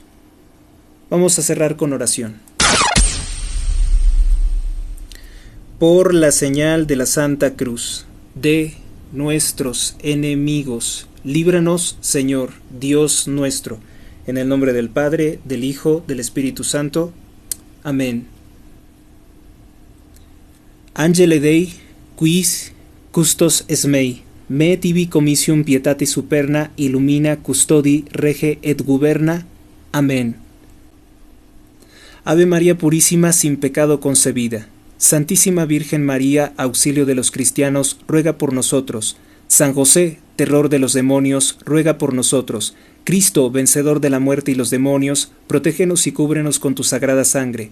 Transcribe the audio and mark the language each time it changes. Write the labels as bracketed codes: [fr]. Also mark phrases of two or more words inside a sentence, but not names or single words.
[es] Vamos a cerrar con oración. Por la señal de la Santa Cruz de nuestros enemigos, líbranos, Señor, Dios nuestro, en el nombre del Padre, del Hijo, del Espíritu Santo. Amén. [la] Angele Dei, quis custos esmei, me tibi comitium pietate superna illumina custodi rege et guberna. [es] Amén. Ave María Purísima, sin pecado concebida. Santísima Virgen María, auxilio de los cristianos, ruega por nosotros. San José, terror de los demonios, ruega por nosotros. Cristo, vencedor de la muerte y los demonios, protégenos y cúbrenos con tu sagrada sangre.